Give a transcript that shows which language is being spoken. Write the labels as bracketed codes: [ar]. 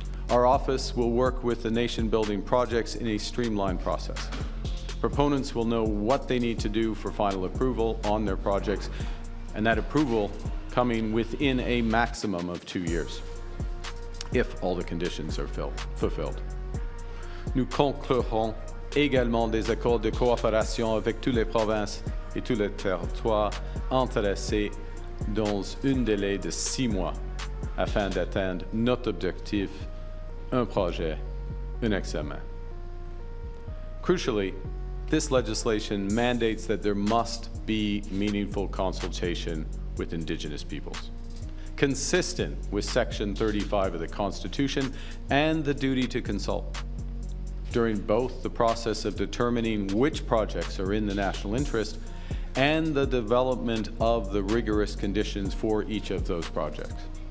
[en] Our office will work with the nation-building projects in a streamlined process. Proponents will know what they need to do for final approval on their projects, and that approval coming within a maximum of 2 years, if all the conditions are fulfilled. [fr] Nous conclurons également des accords de coopération avec toutes les provinces et tous les territoires intéressés dans un délai de 6 mois afin d'atteindre notre objectif, un projet, un examen. [en] Crucially, this legislation mandates that there must be meaningful consultation with Indigenous peoples, consistent with Section 35 of the Constitution and the duty to consult during both the process of determining which projects are in the national interest and the development of the rigorous conditions for each of those projects.